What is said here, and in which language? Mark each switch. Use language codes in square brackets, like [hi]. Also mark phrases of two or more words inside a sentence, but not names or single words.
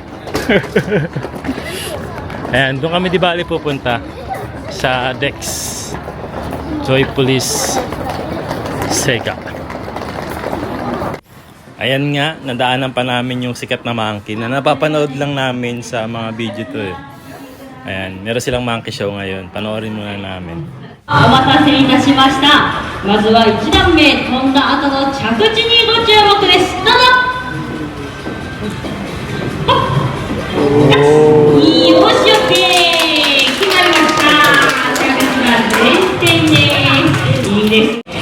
[tl] Ayan, doon kami di bali pupunta sa Dex Joypolis Sega. Ayan nga, nadaanan pa namin yung sikat na monkey na napapanood lang namin sa mga video to eh. Ayan, meron silang [en] monkey show [tl] ngayon. Panoorin muna namin. [ja] お待たせいたしました。まずは1段目飛んだ後の着地にご注目です。どうぞ。よし、オッケー。決まりました。着地が前転です。いいです。